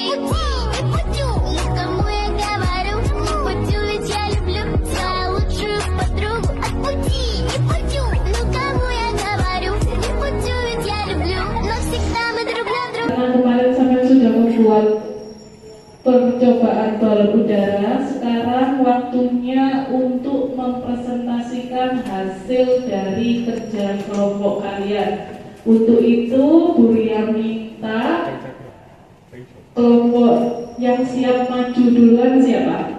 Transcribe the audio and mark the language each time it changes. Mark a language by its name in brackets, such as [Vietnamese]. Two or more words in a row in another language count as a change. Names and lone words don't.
[Russian] Отпути, ну кому я говорю? Не путю, ведь я люблю свою лучшую подругу. Отпути, не путю, ну кому я говорю? Не путю, ведь я люблю, но всегда мы друг на друга. [Indonesian] Karena kemarin sampai sudah membuat percobaan balon udara, sekarang waktunya untuk mempresentasikan hasil dari kerja kelompok kalian. Untuk itu, Bu Ria minta kelompok yang siap maju duluan siapa?